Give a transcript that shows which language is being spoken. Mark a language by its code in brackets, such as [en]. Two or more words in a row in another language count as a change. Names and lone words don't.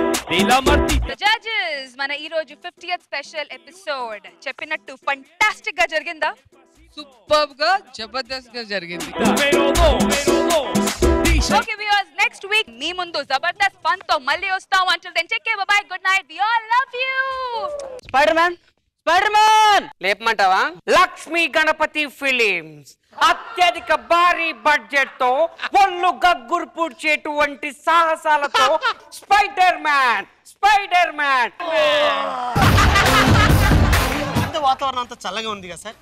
[es] de la Martita. [te] జడ్జెస్ మన ఈ రోజు 50th [en] special episode [te] చెప్పినట్టు ఫంటాస్టిక్ గా జరిగిందా? సూపర్ గా జబర్దస్త్ గా జరిగింది. [en] okay viewers, next week [te] మీ ముందు జబర్దస్త్ ఫన్ తో మళ్ళీ వస్తాం. [en] until then take care, bye bye, good night, we all love you. [te] స్పైడర్ మ్యాన్ లేపమంటావా? లక్ష్మీ గణపతి ఫిలిమ్స్ అత్యధిక భారీ బడ్జెట్ తో ఒళ్ళు గగ్గురు పూడ్చేటువంటి సాహసాలతో స్పైడర్ మ్యాన్ వాతావరణం అంతా చల్లగా ఉంది కదా సార్.